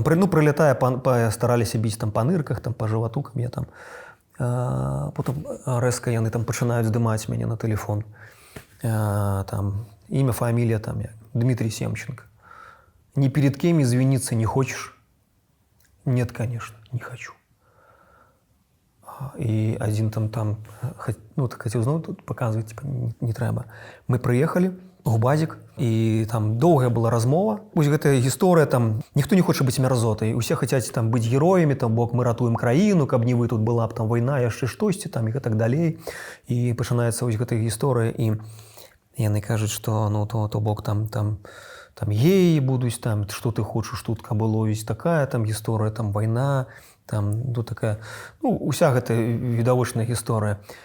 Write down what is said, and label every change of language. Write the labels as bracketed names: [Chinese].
[Belarusian] прылятае, стараліся біць там па нырках, там па жывату, каб я там, потым рэзка яны там пачынаюць здымаць мяне на тэлефон, там імя, фамілія, там я, Дмитрий Семченко. [Russian] Ни перед кем извиниться не хочешь? Нет, конечно, не хочу. И один там, ну, так хотел знову тут показывать, типа, не трэба. Мы приехали, [Belarusian] губазик, і там доўгая была размова. Вось гэтая гісторыя, там ніхто не хоча быць мярзотай, усе хацяць там быць героямі, там бок мы ратуем краіну, каб не вы, тут была б там вайна, яшчэ штосьці там і гэтак далей. І пачынаецца вось гэтая гісторыя, і яны кажуць, што ну то бок там геі будуць, там што ты хочаш тут, каб было вось такая там гісторыя, там вайна, там ну такая, ну уся гэта відавочная гісторыя.